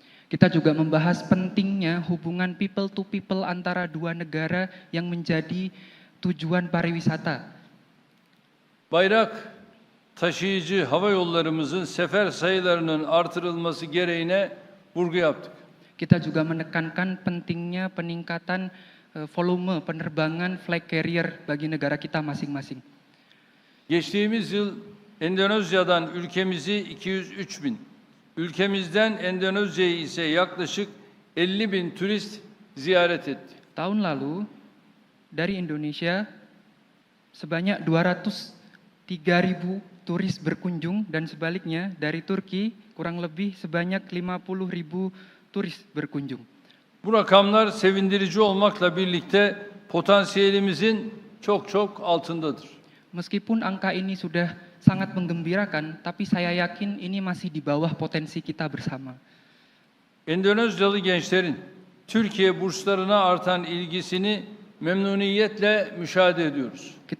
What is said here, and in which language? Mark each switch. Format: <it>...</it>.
<id>Kita juga membahas pentingnya hubungan people to people antara dua negara yang menjadi tujuan pariwisata.</id> <tr>Bayrak taşıyıcı hava yollarımızın sefer sayılarının artırılması gereğine vurgu yaptık.</tr> <id>Kita juga menekankan pentingnya peningkatan volume penerbangan flag carrier bagi negara kita masing-masing.</id> <tr>Geçtiğimiz yıl Endonezya'dan ülkemizi 203 bin, ülkemizden Endonezya'yı ise yaklaşık 50 bin turist ziyaret etti.</tr> <id>Tahun lalu dari Indonesia sebanyak 203.000 turis berkunjung, dan sebaliknya dari Turki kurang lebih sebanyak 50.000 turis berkunjung.</id> <tr>Bu rakamlar sevindirici olmakla birlikte potansiyelimizin çok altındadır.</tr> <id>Meskipun angka ini sudah sangat menggembirakan, tapi saya yakin ini masih di bawah potensi kita bersama.</id> <tr>Endonezyalı gençlerin Türkiye burslarına artan ilgisini memnuniyetle müşahede ediyoruz.</tr>